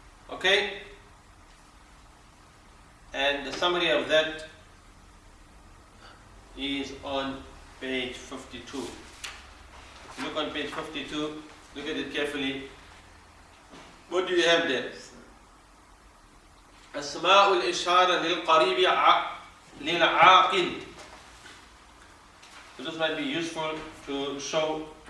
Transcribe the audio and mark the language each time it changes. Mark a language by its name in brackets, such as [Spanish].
[English] Okay? And the summary of that is on page 52. If you look on page 52, look at it carefully. What do you have there? [Arabic] أسماء الإشارة للقريب للعاقل. [English] So this might be useful to show.